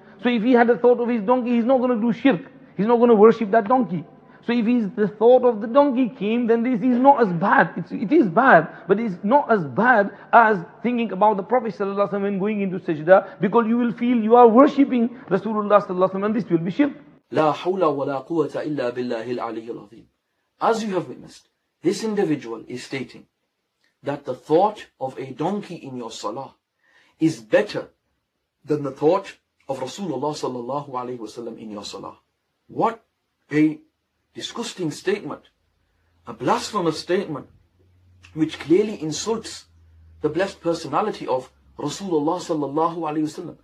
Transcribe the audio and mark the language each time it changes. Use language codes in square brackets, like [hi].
[en] So if he had a thought of his donkey, he's not going to do shirk. He's not going to worship that donkey. So if the thought of the donkey came, then this is not as bad. It is bad, but it's not as bad as thinking about the Prophet ﷺ when going into sajda, because you will feel you are worshipping Rasulullah ﷺ, and this will be shirk. [ar] لا حول ولا قوة إلا بالله العلي العظيم. [en] As you have witnessed, This individual is stating that the thought of a donkey in your salah is better than the thought of Rasulullah sallallahu alaihi wasallam in your salah. What a disgusting statement, a blasphemous statement, which clearly insults the blessed personality of Rasulullah sallallahu alaihi wasallam.